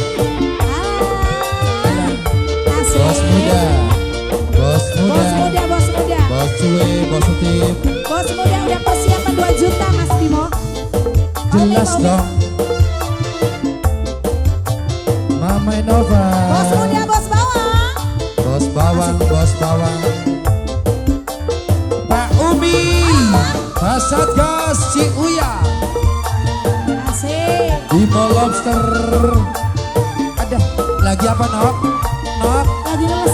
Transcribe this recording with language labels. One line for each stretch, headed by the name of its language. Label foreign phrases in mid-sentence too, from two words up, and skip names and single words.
Indonesian: Bos cuek, bos setim. Bos muda udah persiapan 2 juta Mas Bimo. Jelas dong. Mama Nova. Bos muda, bos bawang. Bos bawang. Pak Umi. Pak Satgas, si Uya. Asik. Bimo Lobster. Ada lagi apa Nok? Lagi les.